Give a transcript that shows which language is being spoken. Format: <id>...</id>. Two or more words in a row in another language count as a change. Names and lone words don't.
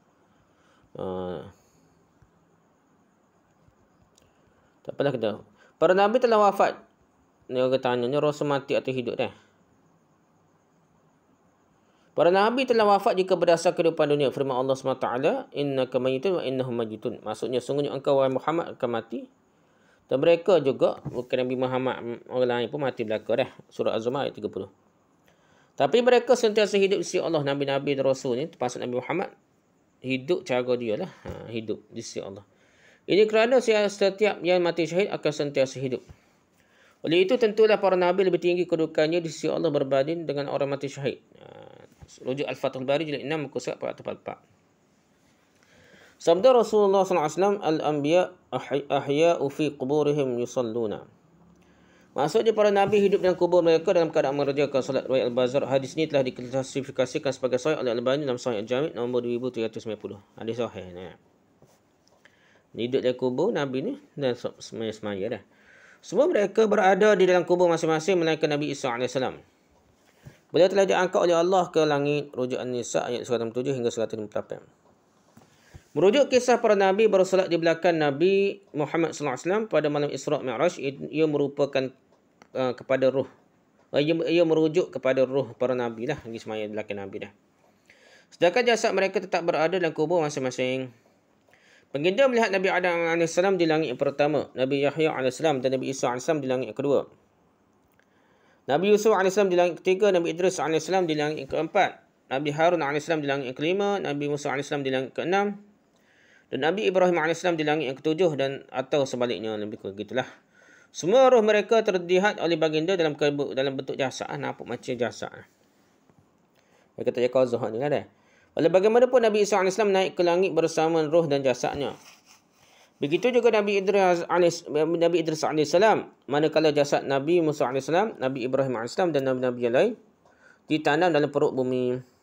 <ms>Tak apalah kita. Para Nabi telah wafat. Ni orang tanya, ni Rasul mati atau hidup dah? Para Nabi telah wafat jika berdasar kehidupan dunia. Firman Allah SWT,</ms> <ar>إنك ميت وإنهم ميتون.</ar> <ms>Maksudnya, sungguhnya engkau wahai Muhammad akan mati. Dan mereka juga, bukan Nabi Muhammad, orang lain pun mati belaka dah. Surah Az-Zumar ayat 30. Tapi mereka sentiasa hidup di sisi Allah. Nabi-Nabi dan Rasul ni, termasuk Nabi Muhammad, hidup cara dia lah. Hidup di sisi Allah. Ini kerana setiap yang mati syahid akan sentiasa hidup. Oleh itu, tentulah para Nabi lebih tinggi kedudukannya di sisi Allah berbanding dengan orang mati syahid. Rujuk Al-Fathul Bari jilid 6 muka surat 444. Sabda Rasulullah SAW,</ms> <ar>الأنبياء أحياء في قبورهم يصلون.</ar> <ms>Maksudnya para Nabi hidup dalam kubur mereka dalam keadaan mengerjakan salat. Riwayat Al-Bazar. Hadis ini telah diklasifikasikan sebagai sahih oleh Al-Albani dalam Sahih Al-Jami' nombor 2390. Hadis sahih. Hidup dalam kubur Nabi ni dan semaya dah. Semua mereka berada di dalam kubur masing-masing melainkan Nabi Isa AS. Beliau telah diangkat oleh Allah ke langit. Rujuk An-Nisa ayat 107 hingga 158. Merujuk kisah para Nabi bersolat di belakang Nabi Muhammad SAW pada malam Isra' Mi'raj, ia merupakan kepada ruh. Ia merujuk kepada ruh para Nabi lah. Lagi semaya di belakang Nabi dah. Sedangkan jasad mereka tetap berada dalam kubur masing-masing. Baginda melihat Nabi Adam AS di langit yang pertama, Nabi Yahya AS dan Nabi Isa AS di langit yang kedua. Nabi Yusuf AS di langit ketiga, Nabi Idris AS di langit yang keempat, Nabi Harun AS di langit yang kelima, Nabi Musa AS di langit keenam, dan Nabi Ibrahim AS di langit yang ketujuh dan atau sebaliknya, lebih kurang gitulah. Semua roh mereka terlihat oleh baginda dalam bentuk jasad, nampak macam jasad. Dia kata Qazah ni lah dah. Oleh bagaimanapun Nabi Isa AS naik ke langit bersama roh dan jasadnya. Begitu juga Nabi Idris AS, manakala jasad Nabi Musa AS, Nabi Ibrahim AS dan Nabi-Nabi yang lain ditanam dalam perut bumi.</ms>